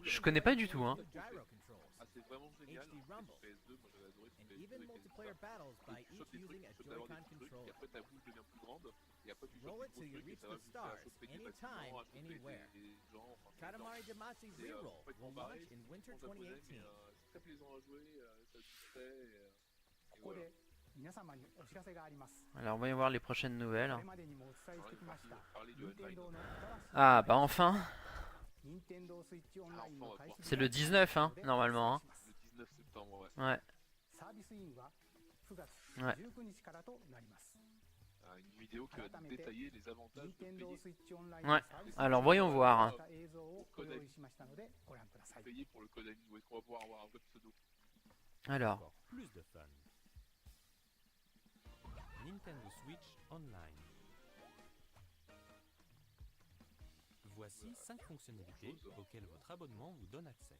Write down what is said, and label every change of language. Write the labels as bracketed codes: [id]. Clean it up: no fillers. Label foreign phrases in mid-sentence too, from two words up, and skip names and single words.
[fr] Je connais pas du tout, hein. [en] Gyro controls, [fr] Ah, c'est vraiment génial. [en] HD Rumble. [fr] C'est PS2, moi j'avais adoré sur [en] and [fr] PS2 [en] even [fr] et [en] multiplayer [fr] PS3. [en] battles by [fr] Et tu [en] each [fr] chopes des trucs, [en] using a [fr] tu chopes d'abord des [en] Joy-Con [fr] petits trucs, et [en] controller. [fr] après ta boule devient plus grande, et après tu chopes [en] Roll [fr] des [en] it [fr] gros [en] till you [fr] trucs, et [en] reach [fr] ça va [en] the [fr] jusqu'à [en] stars, [fr] choper des [en] anytime, [fr] bâtiments, à choper [en] anywhere. [fr] des gens, enfin c'est [en] Katamari Damacy's [fr] C'est, [en] Reroll [fr] complètement [en] will [fr] barré, [en] launch in winter [fr] en japonais, [en] 2018. [fr] mais c'est très plaisant à jouer, ça distrait, et [ja] ここ [fr] voilà. [ja] で皆様にお知らせがあります。 [fr] Alors, voyons voir les prochaines [ja] こ [fr] nouvelles. [ja] れまでにもお伝えしてきました。 [fr] Parler du [ja] 任天 [fr] online. [ja] 堂の新しい [fr] Ah, bah enfin. [ja] 任天堂スイッチオンラインの開始 [fr] C'est le 19, hein, normalement, hein. Le 19 septembre, ouais. Ouais. [ja] サービスインは9月 [fr] Ouais. [ja] 19日からとなります。 [fr] Une vidéo qui va détailler les avantages [ja] 任 [fr] de [ja] 天堂 [fr] payer, [ja] スイッチオンライン [fr] Ouais. [ja] のサービス [fr] Alors, voyons voir, hein. [ja] 映像をご用意しましたのでご覧ください。 [fr] payer pour le code AMI. Où est-ce qu'on va pouvoir avoir un web pseudo? Alors, Encore plus de fun. Nintendo Switch Online. Voici 5 fonctionnalités auxquelles votre abonnement vous donne accès.